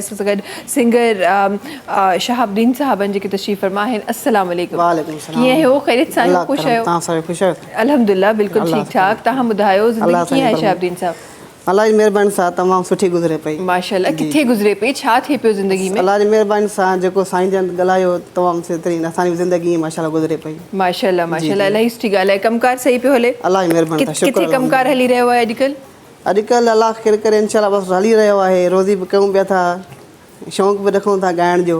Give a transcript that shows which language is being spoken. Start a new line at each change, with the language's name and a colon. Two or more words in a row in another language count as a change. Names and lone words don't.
Sindhi: اس سگت سنگر شہاب الدین صاحب جے کے تشریف فرما ہے. السلام علیکم. وعلیکم السلام. کیئں ہو, خیریت سان ہو, خوش ہو؟ تاں سارے خوش ہو؟ الحمدللہ بالکل ٹھیک ٹھاک. تاں ॿुधायो زندگی کیئں ہے شہاب الدین صاحب؟ اللہ جی مہربانی سان تمام سٹھی گزرے پئی. ماشاءاللہ. کتھے گزرے پئی, چھا تھے پیو زندگی میں؟ اللہ جی مہربانی سان जेको साईं जन ॻाल्हायो तमामु बहितरीन असांजी ज़िंदगी माशाल्लाह गुज़रे पई. माशाल्लाह इलाही सुठी ॻाल्हि आहे. कमकार सही पियो हले? अलाह जी महिरबानी सां शुक्र. किथे कमकार हली रहियो आहे अॼुकल्ह? अॼुकल्ह अलाह खे करे इंशाल्लाह बसि हली रहियो आहे. रोज़ी बि कयूं पिया था, शौक़ु बि रखूं था ॻाइण जो.